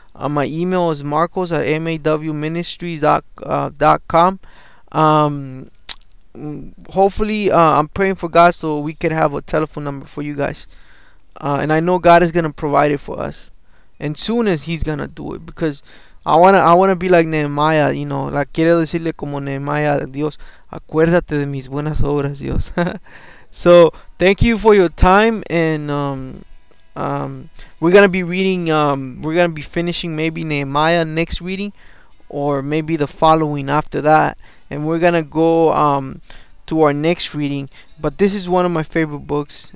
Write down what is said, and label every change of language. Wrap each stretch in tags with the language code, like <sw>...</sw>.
<en>My email is marcos@mawministries.com. Hopefully, I'm praying for God so we could have a telephone number for you guys. And I know God is going to provide it for us. And soon as he's going to do it. Because I want to be like Nehemiah, you know.</en> <es>Quiero decirle como Nehemiah, Dios, acuérdate de mis buenas obras, Dios.</es> <en>So thank you for your time, and we're gonna be reading, we're gonna be finishing maybe Nehemiah next reading, or maybe the following after that, and we're gonna go to our next reading. But this is one of my favorite books.</en>